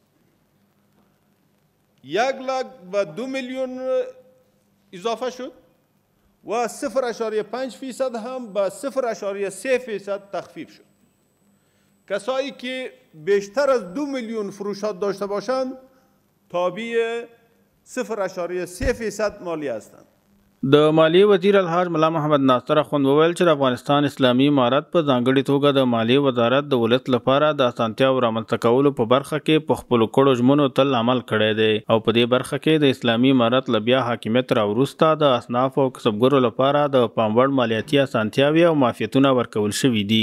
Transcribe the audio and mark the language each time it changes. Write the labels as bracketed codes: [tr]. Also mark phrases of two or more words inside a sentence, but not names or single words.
[fa] 1 لک و 2 میلیون اضافه شد و 0.5% هم به 0.3% تخفیف شد. کسایی که بیشتر از 2 میلیون فروشات داشته باشند تابع 0.3% مالیه هستند. [ps] د مالیې وزیر الحاج ملا محمد ناصر اخوند وویل چې د افغانستان اسلامي امارت په ځانګړي توګه د مالیې وزارت د ولس لپاره د اسانتیاو رامنځته کولو په برخه کې په خپلو کړو ژمنو تل عمل کړی دی او په دې برخه کې د اسلامي امارت له بیا حاکمیت راوروسته د اصنافو او کسبګرو لپاره د پام وړ مالیاتي اسانتیاوې او معافیتونه ورکول شوي دي.